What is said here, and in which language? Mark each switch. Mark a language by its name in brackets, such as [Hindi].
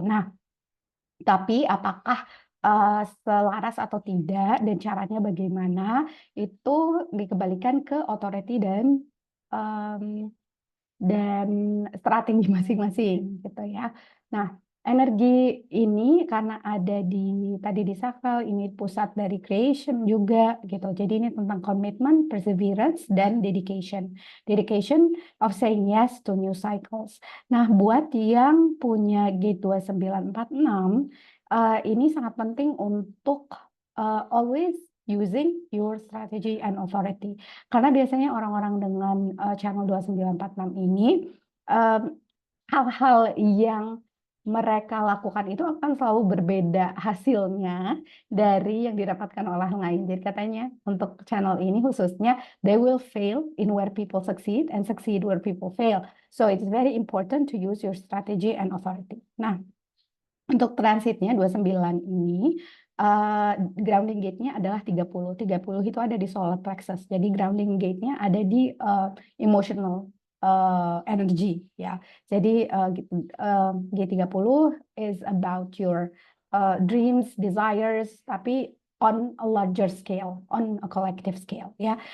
[Indonesian] Nah, tapi apakah selaras atau tidak dan caranya bagaimana itu dikembalikan ke authority um, dan strategi masing-masing gitu ya. Nah, energi ini karena ada tadi di sakral, ini pusat dari creation juga gitu. Jadi ini tentang komitmen, perseverance dan dedication. [English] Dedication of saying yes to new cycles. [Indonesian] Nah, buat yang punya Gate 2946 ini sangat penting untuk [English] always using your strategy and authority. [Indonesian] Karena biasanya orang-orang dengan channel 2946 ini em, hal-hal yang mereka lakukan itu akan selalu berbeda hasilnya dari yang didapatkan oleh orang lain. Jadi katanya untuk channel ini khususnya, [English] they will fail in where people succeed and succeed where people fail. So it's very important to use your strategy and authority. [Indonesian] Nah, untuk transitnya 29 ini grounding gate-nya adalah 30. 30 itu ada di solar plexus. Jadi grounding gate-nya ada di emotional energy ya. [English] Jadi G30 is about your dreams, desires, [Indonesian] tapi [English] on a larger scale, on a collective scale ya.